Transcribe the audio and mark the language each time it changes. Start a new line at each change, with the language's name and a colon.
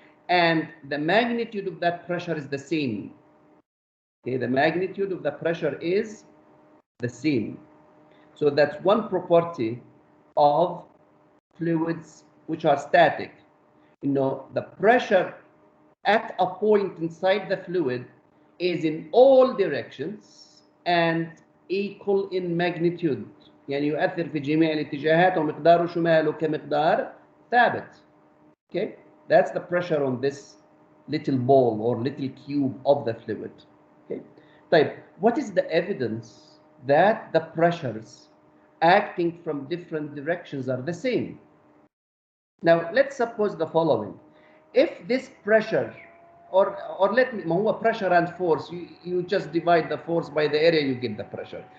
English: And the magnitude of that pressure is the same. Okay, the magnitude of the pressure is the same. So that's one property of fluids which are static. You know, the pressure at a point inside the fluid is in all directions, and equal in magnitude.
Arabic: يعني يؤثر في جميع الاتجاهات ومقداره شو ماله كمقدار ثابت.
English: Okay, that's the pressure on this little ball or little cube of the fluid. Okay,
Arabic: طيب,
English: what is the evidence that the pressures acting from different directions are the same? Now let's suppose the following. If this pressure or let me,
Arabic: ما هو
English: pressure and force, you just divide the force by the area, you get the pressure.